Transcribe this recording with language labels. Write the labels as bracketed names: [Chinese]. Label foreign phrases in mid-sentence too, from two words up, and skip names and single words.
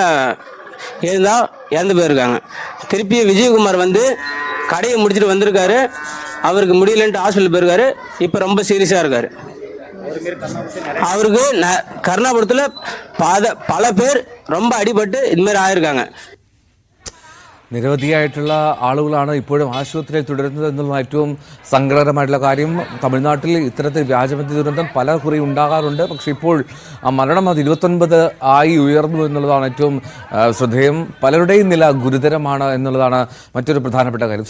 [Tamil] இறந்து போயிருக்காங்க. திருப்பி விஜயகுமார் வந்து கடையை முடிச்சுட்டு வந்திருக்காரு. அவருக்கு முடியலன்ட்டு ஹாஸ்பிட்டல் போயிருக்காரு. இப்போ ரொம்ப சீரியஸாக இருக்காரு. அவருக்கு கருணாபுரத்தில் பல பேர் ரொம்ப அடிபட்டு இதுமாரி ஆயிருக்காங்க. [Malayalam] നിരവധിയായിട്ടുള്ള ആളുകളാണ് ഇപ്പോഴും ആശുപത്രിയിൽ തുടരുന്നത് എന്നുള്ള ഏറ്റവും സങ്കടകരമായിട്ടുള്ള കാര്യം. തമിഴ്നാട്ടിൽ ഇത്തരത്തിൽ വ്യാജമദ്യ ദുരന്തം പല കുറി ഉണ്ടാകാറുണ്ട്. പക്ഷേ ഇപ്പോൾ ആ മരണം അത് 29 ആയി ഉയർന്നു എന്നുള്ളതാണ് ഏറ്റവും ശ്രദ്ധേയം. പലരുടെയും നില ഗുരുതരമാണ് എന്നുള്ളതാണ് മറ്റൊരു പ്രധാനപ്പെട്ട കാര്യം.